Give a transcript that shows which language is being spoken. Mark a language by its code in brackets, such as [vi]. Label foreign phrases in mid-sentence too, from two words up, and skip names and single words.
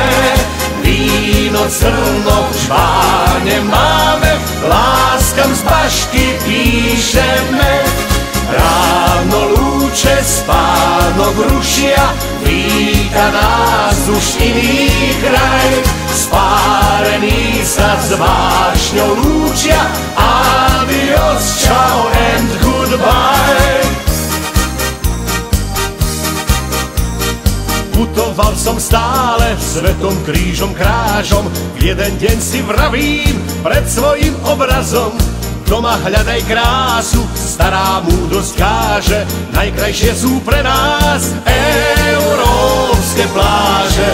[sk] Víno crno v žbáne máme, láskam z bašty píšeme. Ráno lúče spánok rušia, víta nás už iný kraj. Spárení sa s vášňou lúčia, [en] adios, ciao and goodbye. [sk] Putoval som stále svetom krížom krážom, jeden deň si vravím pred svojím obrazom. Doma hľadaj krásu, stará múdrosť káže, najkrajšie sú pre nás európske pláže.